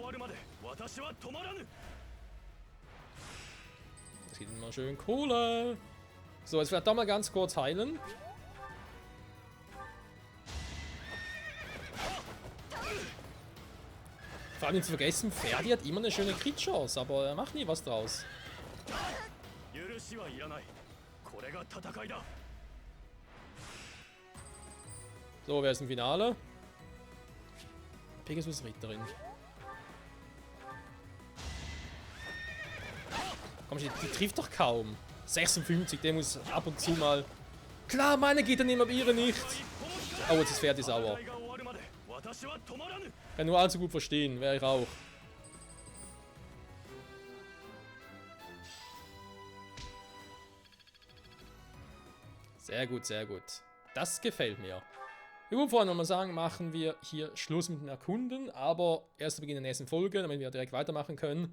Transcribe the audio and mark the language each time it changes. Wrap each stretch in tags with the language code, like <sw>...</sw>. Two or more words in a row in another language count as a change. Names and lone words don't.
<de>Das geht immer schön Kohle. So, jetzt vielleicht doch mal ganz kurz heilen. Vor allem nicht zu vergessen, Ferdi hat immer eine schöne Crit-Chance, aber er macht nie was draus.</de> <ja>許しはいらない。これが戦いだ。</ja> <de>So, wer ist im Finale? Pegasus Ritterin. Komm, die trifft doch kaum. 56, der muss ab und zu mal... Klar, meine geht dann immer, aber ihre nicht. Oh, jetzt ist Ferdi sauer.</de> <ja>戦いが終わるまで私は止まらぬ。</ja> <de>Kann nur allzu gut verstehen, wäre ich auch. Sehr gut, sehr gut. Das gefällt mir. Ich würde vorhin nochmal sagen, machen wir hier Schluss mit dem Erkunden, aber erst zu Beginn der nächsten Folge, damit wir direkt weitermachen können.</de>